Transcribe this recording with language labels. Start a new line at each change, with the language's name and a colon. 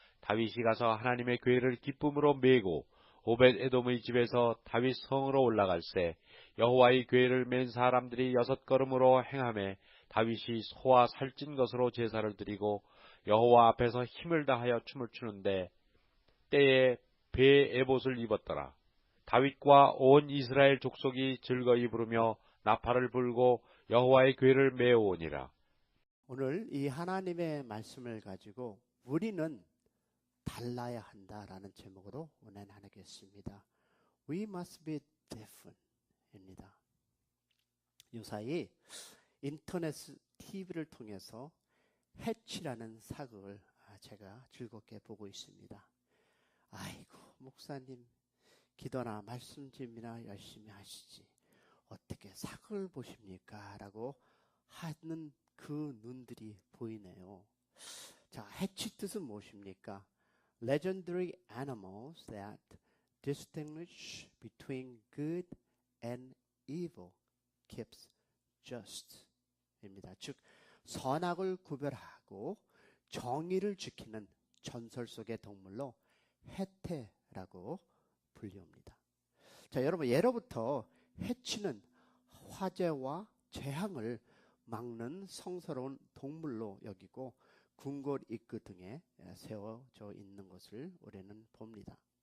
Korean: 다윗이 가서 하나님의 궤를 기쁨으로 메고 오벳 에돔의 집에서 다윗 성으로 올라갈새 여호와의 궤를 맨 사람들이 6걸음으로 행하매 다윗이 소와 살찐 것으로 제사를 드리고 여호와 앞에서 힘을 다하여 춤을 추는데 때에 배 에봇을 입었더라. 다윗과 온 이스라엘 족속이 즐거이 부르며 나팔을 불고 여호와의 궤를 메어오니라. 오늘 이 하나님의 말씀을 가지고 우리는 달라야 한다라는 제목으로 은혜 나누겠습니다.
English: We must be different
Korean: 입니다. 요사이 인터넷 TV를 통해서 해치라는 사극을 제가 즐겁게 보고 있습니다. 아이고 목사님 기도나 말씀쯤이나 열심히 하시지 어떻게 사극을 보십니까? 라고 하는 그 눈들이 보이네요. 자, 해치 뜻은 무엇입니까?
English: Legendary animals that distinguish between good and evil, keeps just
Korean: 입니다. 즉 선악을 구별하고 정의를 지키는 전설 속의 동물로 해태라고 불리웁니다. 자, 여러분 예로부터 해치는 화재와 재앙을 막는 성스러운 동물로 여기고 궁궐 입구 등에 세워져 있는 것을 우리는 봅니다.